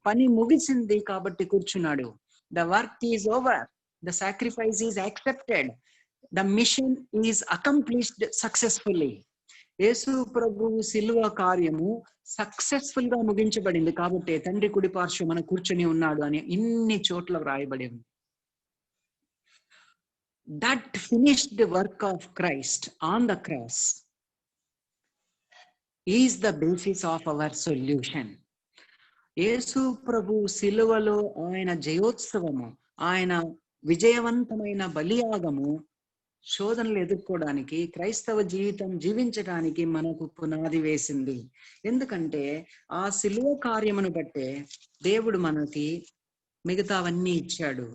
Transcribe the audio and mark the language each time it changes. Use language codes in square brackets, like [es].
[te] పని ముగిసింది కాబట్టి కూర్చున్నాడు. [en] The work is over, the sacrifice is accepted, the mission is accomplished successfully. [te] యేసు ప్రభువు శిలువ కార్యము సక్సెస్ఫుల్ గా ముగించబడింది కాబట్టి తండ్రి కుడిపార్శ్వమున కూర్చుని ఉన్నాడు అని ఇన్ని చోట్ల వ్రాయబడి ఉంది. [en] That finished work of Christ on the cross is the basis of our solution. [te] యేసు ప్రభు శిలువలో ఆయన జయోత్సవము, ఆయన విజయవంతమైన బలియాగము శోధనలు ఎదుర్కోవడానికి, క్రైస్తవ జీవితం జీవించడానికి మనకు పునాది వేసింది. ఎందుకంటే ఆ సిలువ కార్యమును బట్టే దేవుడు మనకి మిగతావన్నీ ఇచ్చాడు.